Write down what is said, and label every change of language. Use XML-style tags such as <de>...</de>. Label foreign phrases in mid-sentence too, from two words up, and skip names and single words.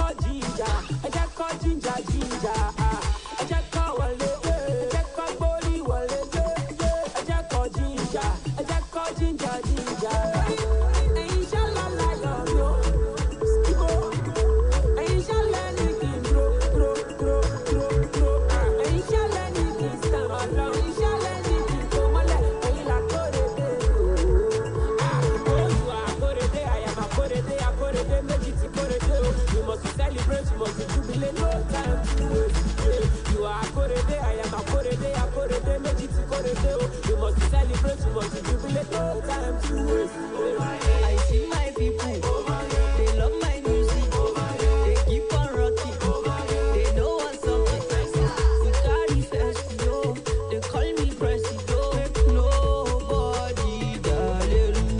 <en>ginger.</en> <yo>Ẹ jẹ́ kó</yo> <en>ginger ginger.</en> <yo>Ẹ jẹ́ kó wọlé. Ẹ jẹ́ kó gbórí wọlé. Ẹ jẹ́ kó ginger. Ẹ jẹ́ kó</yo> <en>ginger ginger.</en> <yo>Ẹ̀yin ṣálá láyọ̀ mi o. Ẹ̀yin ṣálá ní kí n dúró. Ẹ̀yin ṣálá ní kí n sàn ọ̀lọ́. Ẹ̀yin ṣálá ní kí n kó mọ́lẹ̀. Ẹ̀yin là kórè dé o. Akorede,</yo> <en>I am akorede,</en> <yo>méjì ti kórede o.</yo> <en>You must celebrate, you must jubilate, no time to waste. You are akorede, I am akorede,</en> <yo>méjì ti kórede o.</yo> <en>You must celebrate, you must jubilate, no time to waste. I see my people, they love my music, they keep on rocking, they know what's up. We carry first, yo, they call me Presido, make nobody darling.</en>